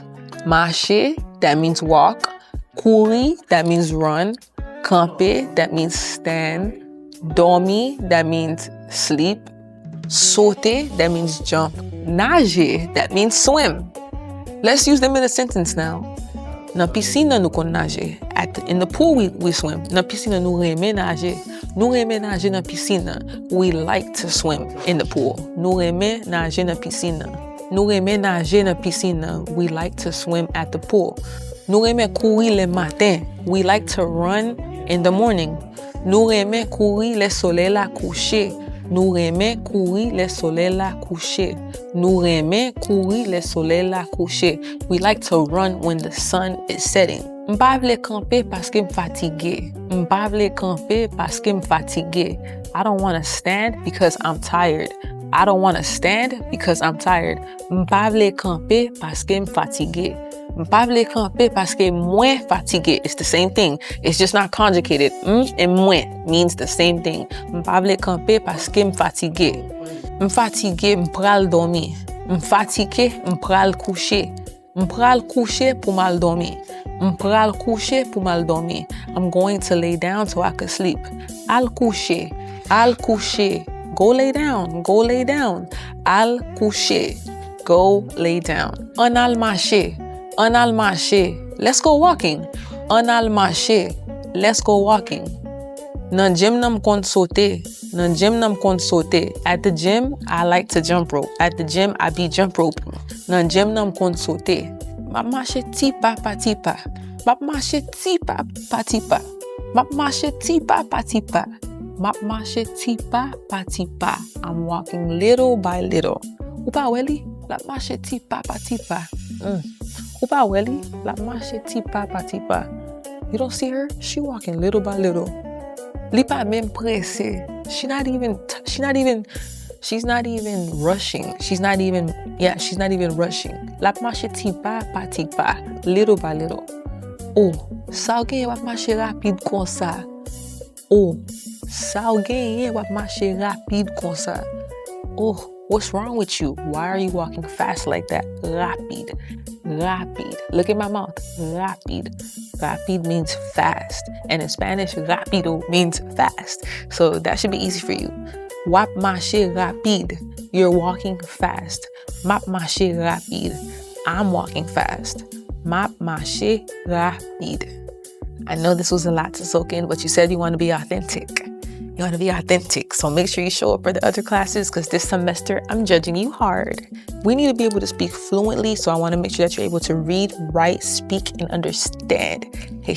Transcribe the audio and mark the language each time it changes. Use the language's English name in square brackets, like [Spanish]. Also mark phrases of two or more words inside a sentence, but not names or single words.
[English] Marcher, that means walk. Courir, that means run. Camper, that means stand. Dormir, that means sleep. Sauter, that means jump. Nager, that means swim. Let's use them in a sentence now. [Haitian Creole] Nan piscine nou kon nage. [English] In the pool we swim. [Haitian Creole] Nan piscine nou reme nage. Nou reme nage nan piscine. [English] We like to swim in the pool. [Haitian Creole] Nou reme nage nan piscine. Nou reme nage nan piscine. [English] We like to swim at the pool. [Haitian Creole] Nou reme courir le matin. [English] We like to run in the morning. [Haitian Creole] Nou reme courir le soleil la coucher. Nou reme courir le soleil la coucher. Nou reme courir le soleil la coucher. [English] We like to run when the sun is setting. [Haitian Creole] M'pa vle camper parce que m'fatigué. M'pa vle camper parce que m'fatigué. [English] I don't want to stand because I'm tired. I don't want to stand because I'm tired. [Haitian Creole] M'pa vle camper parce que m'fatigué. M'pa vle camper parce que mwen fatigué. [English] It's the same thing. It's just not conjugated. And mwen means the same thing. [Haitian Creole] M'pa vle camper parce que m'fatigué. M'fatigué, m'pral dormir. M'fatigué, m'pral coucher. M'pral coucher pour mal dormir. M'pral coucher pour mal dormir. [English] I'm going to lay down so I could sleep. [Haitian Creole] Al coucher. Al coucher. [English] Go lay down. Go lay down. [Haitian Creole] Al coucher. [English] Go lay down. [Haitian Creole] An al marcher. An al marcher. [English] Let's go walking. [Haitian Creole] An al marcher. [English] Let's go walking. [Haitian Creole] Nan gym nam kon sauter. Nan gym nam kon sauter. [English] At the gym, I like to jump rope. At the gym, I be jump rope. [Haitian Creole] Nan gym nam kon sauter. Map marche ti pa pa ti pa. Map marche ti pa pa ti pa. Map marche ti pa pa ti pa. Map marche ti pa pa ti pa. [English] I'm walking little by little. [Haitian Creole] Ou pa weli? La marche ti pa pa ti pa. Ou pa weli? La marche ti pa pa ti pa. [English] You don't see her? She walking little by little. [Haitian Creole] Li pa même pressé. [English] She's not even rushing. She's not even rushing. [Haitian Creole] La marche ti pa ti pa. [English] Little by little. [Haitian Creole] Oh, sa ou genye wap marche rapide kon sa. Oh, sa ou genye wap marche rapide kon sa. [English] Oh, what's wrong with you? Why are you walking fast like that? [Haitian Creole] Rapide. Rapide. [English] Look at my mouth. [Haitian Creole] Rapide. [English] Rapide means fast. And in Spanish, rápido means fast. So that should be easy for you. [Haitian Creole] Wap marche rapide. [English] You're walking fast. [Haitian Creole] Map marche rapide. [English] I'm walking fast. [Haitian Creole] Map marche rapide. [English] I know this was a lot to soak in, but you said you want to be authentic. You want to be authentic. So make sure you show up for the other classes because this semester I'm judging you hard. We need to be able to speak fluently. So I want to make sure that you're able to read, write, speak, and understand Haitian Creole.